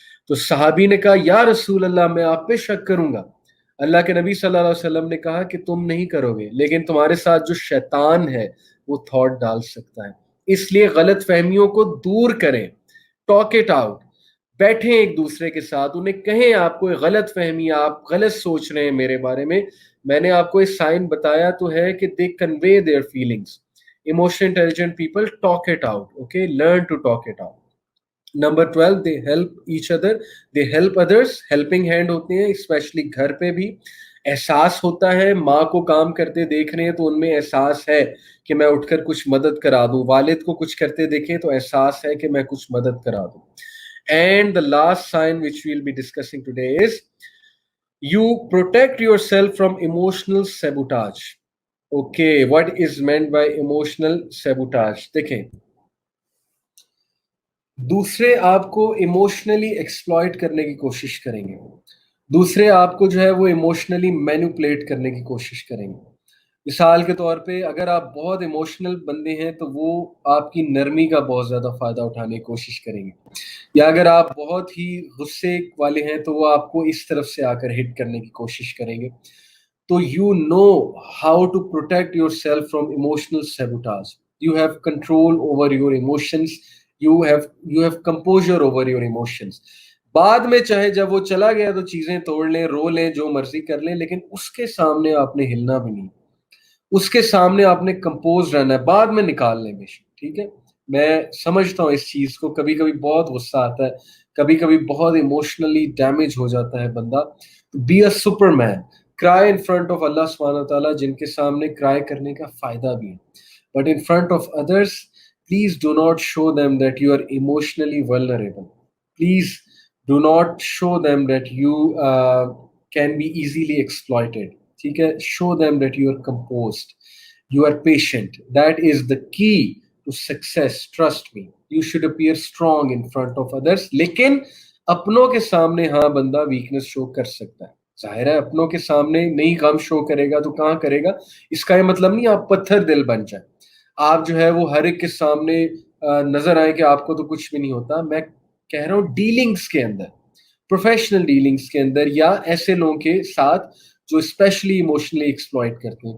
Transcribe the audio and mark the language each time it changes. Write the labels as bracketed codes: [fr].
[ur] تو صحابی نے کہا یا رسول اللہ میں آپ پہ شک کروں گا. اللہ کے نبی صلی اللہ علیہ وسلم نے کہا کہ تم نہیں کرو گے، لیکن تمہارے ساتھ جو شیطان ہے وہ تھاٹ ڈال سکتا ہے، اس لیے غلط فہمیوں کو دور کریں، [en] Talk it out. [ur] بیٹھیں ایک دوسرے کے ساتھ، انہیں کہیں آپ کو غلط فہمی، آپ غلط سوچ رہے ہیں میرے بارے میں نے آپ کو ایک سائن بتایا تو ہے کہ [en] They convey their feelings. Emotional intelligent people talk it out. Okay, learn to talk it out. Number 12, they help each other, they help others. Helping hand [ur] ہوتے ہیں اسپیشلی گھر پہ بھی. احساس ہوتا ہے، ماں کو کام کرتے دیکھ رہے ہیں تو ان میں احساس ہے کہ میں اٹھ کر کچھ مدد کرا دوں، والد کو کچھ کرتے دیکھیں تو احساس ہے کہ میں کچھ مدد کرا دوں. [en] And the last sign which we'll be discussing today is you protect yourself from emotional sabotage. Okay, what is meant by emotional sabotage? [ur] دیکھیں دوسرے آپ کو ایموشنلی ایکسپلائٹ کرنے کی کوشش کریں گے، دوسرے آپ کو جو ہے وہ ایموشنلی مینوپلیٹ کرنے کی کوشش کریں گے. مثال کے طور پہ اگر آپ بہت ایموشنل بندے ہیں تو وہ آپ کی نرمی کا بہت زیادہ فائدہ اٹھانے کی کوشش کریں گے، یا اگر آپ بہت ہی غصے والے ہیں تو وہ آپ کو اس طرف سے آ کر ہٹ کرنے کی کوشش کریں گے. [en] تو you know how to protect yourself from emotional sabotage. You have control over your emotions, you have composure over your emotions. [ur] بعد میں چاہے جب وہ چلا گیا تو چیزیں توڑ لیں، رو لیں، جو مرضی کر لیں، لیکن اس کے سامنے آپ نے ہلنا بھی نہیں، اس کے سامنے آپ نے کمپوز رہنا ہے. بعد میں نکال لیں بے شک، ٹھیک ہے. میں سمجھتا ہوں اس چیز کو، کبھی کبھی بہت غصہ آتا ہے، کبھی کبھی بہت ایموشنلی ڈیمیج ہو جاتا ہے بندہ. [en] be a super man, cry in front of [ur] اللہ سبحانہ و تعالیٰ، جن کے سامنے کرائے کرنے کا فائدہ بھی ہے. [en] But in front of others please do not show them that you are emotionally vulnerable. Please do not show them that you can be easily exploited. [ur] ٹھیک ہے. [en] Show them that you are composed, you are patient. That is the key to success. Trust me. You should appear strong in front of others. [ur] لیکن اپنوں کے سامنے ہاں بندہ weakness شو کر سکتا ہے. ظاہر ہے اپنوں کے سامنے نہیں غم شو کرے گا تو کہاں کرے گا. اس کا یہ مطلب نہیں آپ پتھر دل بن جائیں، آپ جو ہے وہ ہر ایک کے سامنے نظر آئے کہ آپ کو تو کچھ بھی نہیں ہوتا. میں کہہ رہا ہوں ڈیلنگز کے اندر، پروفیشنل ڈیلنگز کے اندر، یا ایسے لوگوں کے ساتھ جو اسپیشلی ایموشنلی ایکسپلائٹ کرتے ہیں.